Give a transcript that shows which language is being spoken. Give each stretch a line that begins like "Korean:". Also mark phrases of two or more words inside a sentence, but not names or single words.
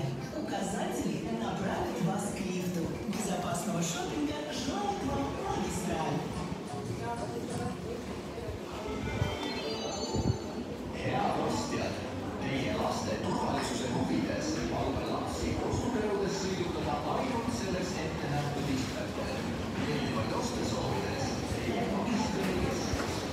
Russian: Указатели направят вас к лифту. Безопасного шопинга желает вам магистраль.
Estonian: Head ostjad, teie laste turvalisuse huvides palun lapsi koduperudes sõidutada ainult selleks ette nähtud istmetel. Meeldivaid oste soovides teie magistrali keskus.